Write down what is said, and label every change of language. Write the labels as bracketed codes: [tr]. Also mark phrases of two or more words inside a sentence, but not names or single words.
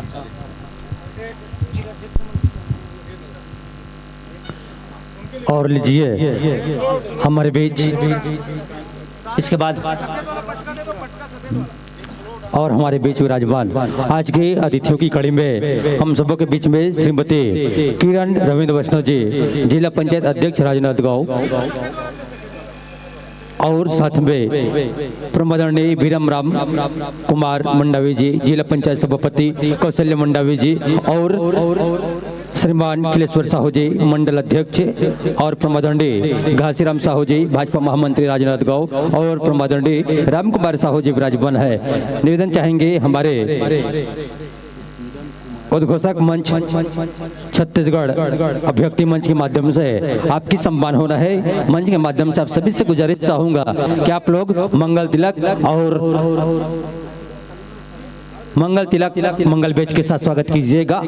[hi] और लीजिए हमारे बीच इसके बाद और हमारे बीच विराजमान आज के अतिथियों की कड़ी में हम सबों के बीच में श्रीमती किरण रविंद्र वैष्णव जी, जिला पंचायत अध्यक्ष राजनांदगांव, और साथ में प्रमोदरणीय बीरम राम कुमार मंडावी जी, जिला पंचायत सभापति कौशल्या मंडावी जी, और श्रीमान किलेश्वर साहू जी मंडल अध्यक्ष, और प्रमोदरणीय घासीराम साहू जी भाजपा महामंत्री राजनांदगांव, और प्रमोदरणीय राम कुमार साहू जी विराजमान है। निवेदन चाहेंगे हमारे उद्घोषक मंच छत्तीसगढ़ अभ्यर्थी मंच के माध्यम से आपकी सम्मान होना है। मंच के माध्यम से आप सभी से गुजारिश चाहूंगा कि आप लोग मंगल तिलक और मंगल बेच के साथ स्वागत कीजिएगा।